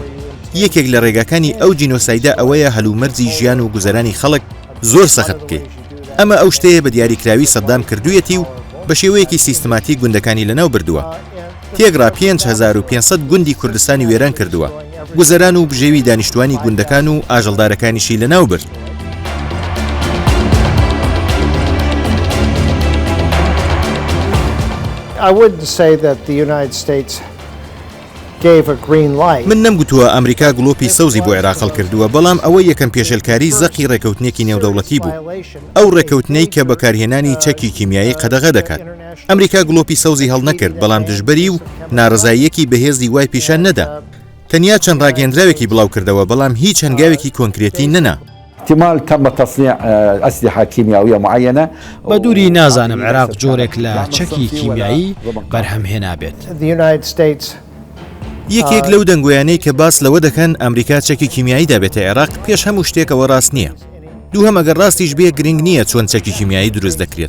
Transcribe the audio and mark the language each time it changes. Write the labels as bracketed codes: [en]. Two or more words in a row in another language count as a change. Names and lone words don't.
[ckb] یەکێک لە ڕێگاکانی ئەو جینۆسایدە ئەوەیە هەلومەرجی ژیان و گوزەرانی خەڵک زۆر سەخت بکەیت. ئەمە ئەو شتەیە بە دیاریکراوی سەدام کردوویەتی و بە شێوەیەکی سیستماتی گوندەکانی لەناو بردووە. تێگرا 5500 گوندی کوردستانی وێران کردووە. گوزەران و بژێوی دانیشتوانی گوندەکان و ئاژەڵدارەکانیشی لەناو برد. [en] I would say that the United States gave a green light. [ckb] من نەمگوتووە ئەمریکا گڵۆپی سەوزی بۆ عێراق هەڵکردووە، بەڵام ئەوە یەکەم پێشێلکاری زەقی ڕێکەوتنێکی نێودەوڵەتی بوو. ئەو ڕێکەوتنەی کە بەکارهێنانی چەکی کیمیایی قەدەغە دەکات. ئەمریکا گڵۆپی سەوزی هەڵ نەکرد، بەڵام دژبەری و ناڕزاییەکی بەهێزی وای پیشان نەدا. تەنیا چەند ڕاگەندراوێکی بڵاو کردەوە، بەڵام هیچ هەنگاوێکی کۆنکرێتی نەنا. [ar] احتمال تم تصنيع أسلحة كيميائية معينة. [ckb] بە دووری نازانم عێراق جۆرێک لە چەکی کیمیایی بەرهەمهێنا بێت. یەکێک لەو دەنگۆیانەی کە باس لەوە دەکەن ئەمریکا چەکی کیمیایی دابێتە عێراق پێش هەموو شتێکەوە ڕاست نییە. دووهەم ئەگەر ڕاستیش بێ گرنگ نییە چۆن چەکی کیمیایی دروست دەکرێت.